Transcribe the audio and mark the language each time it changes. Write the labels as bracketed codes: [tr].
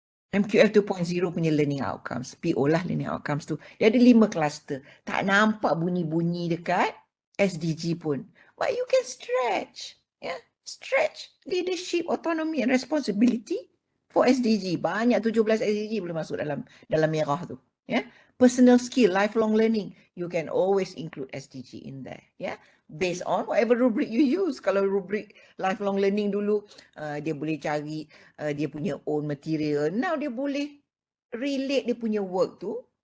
[ms] MQF 2.0 punya learning outcomes. PO lah learning outcomes tu. Dia ada 5 cluster. Tak nampak bunyi-bunyi dekat SDG pun. [en] But you can stretch. Yeah? Stretch leadership, autonomy and responsibility for SDG. [ms] Banyak 17 SDG boleh masuk dalam merah tu. [en] Yeah? Personal skill, lifelong learning. You can always include SDG in there. Yeah? Based on whatever rubric you use. [ms] Kalau rubric lifelong learning dulu, dia boleh cari dia punya own material. Now dia boleh relate dia punya work tu.